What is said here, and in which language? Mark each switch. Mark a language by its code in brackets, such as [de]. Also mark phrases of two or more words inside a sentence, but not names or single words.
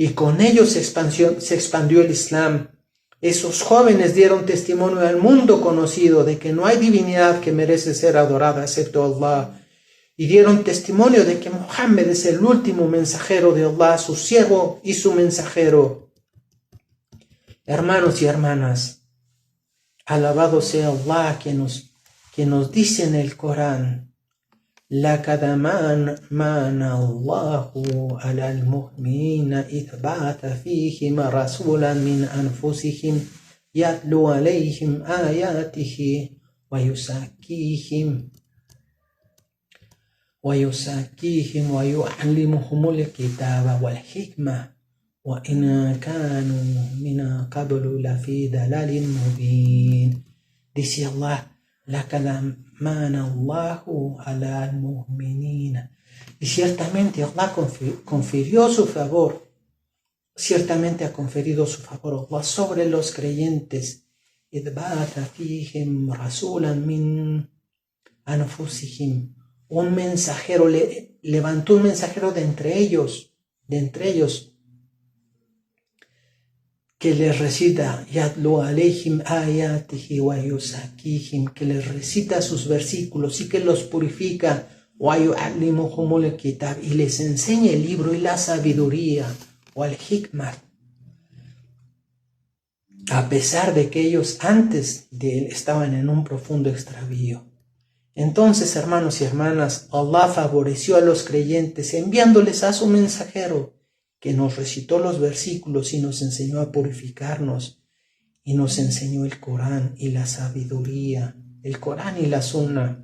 [es] y con ellos se expandió el Islam. Esos jóvenes dieron testimonio al mundo conocido de que no hay divinidad que merece ser adorada excepto Allah, y dieron testimonio de que Muhammad es el último mensajero de Allah, su siervo y su mensajero. Hermanos y hermanas, alabado sea Allah que nos dice en el Corán: [ar] لَقَدْ مَنَّ اللَّهُ عَلَى الْمُؤْمِنِينَ إِذْ بَعَثَ فِيهِمْ رَسُولًا مِنْ أَنْفُسِهِمْ يَتْلُو عَلَيْهِمْ آيَاتِهِ وَيُزَكِّيهِمْ وَيُعَلِّمُهُمُ الْكِتَابَ وَالْحِكْمَةَ وَإِنْ كَانُوا مِنْ قَبْلُ لَفِي ضَلَالٍ مُبِينٍ. Dice Allah: لَقَدْ مَنَّ اللَّهُ عَلَى الْمُؤْمِنِينَ. [es] Y ciertamente Allah confirió su favor, ciertamente ha conferido su favor Allah sobre los creyentes. [ar] إِذْ بَعَثَ فِيهِمْ رَسُولًا مِنْ أَنْفُسِهِمْ. [es] Un mensajero, levantó un mensajero de entre ellos, que les recita [ar] يتلو عليهم آياته ويزكيهم, [es] que les recita sus versículos y que los purifica, [ar] ويعلمهم الكتاب, [es] y les enseña el libro y la sabiduría, wal hikmah, a pesar de que ellos antes de él estaban en un profundo extravío. Entonces, hermanos y hermanas, Allah favoreció a los creyentes enviándoles a su mensajero, que nos recitó los versículos y nos enseñó a purificarnos, y nos enseñó el Corán y la sabiduría, el Corán y la Sunna.